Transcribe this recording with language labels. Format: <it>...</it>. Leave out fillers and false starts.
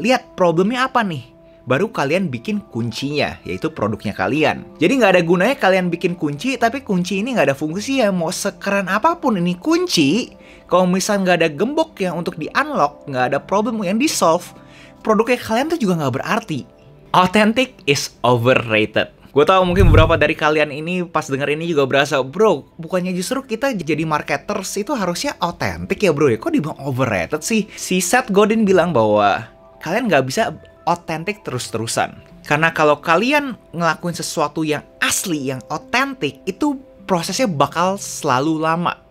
<id>Lihat problemnya apa nih? Baru kalian bikin kuncinya, yaitu produknya kalian. Jadi nggak ada gunanya kalian bikin kunci, tapi kunci ini nggak ada fungsi ya. Mau sekeren apapun ini kunci, kalau misalnya nggak ada gembok yang untuk di-unlock, nggak ada problem yang di-solve, produknya kalian tuh juga nggak berarti.</id> <en>Authentic is overrated.</en> <id>Gue tahu mungkin beberapa dari kalian ini pas denger ini juga berasa, bro, bukannya justru kita jadi marketers itu harusnya authentic ya bro ya? Kok dibilang overrated sih? Si Seth Godin bilang bahwa kalian nggak bisa authentic terus-terusan. Karena kalau kalian ngelakuin sesuatu yang asli, yang authentic, itu prosesnya bakal selalu lama.</id>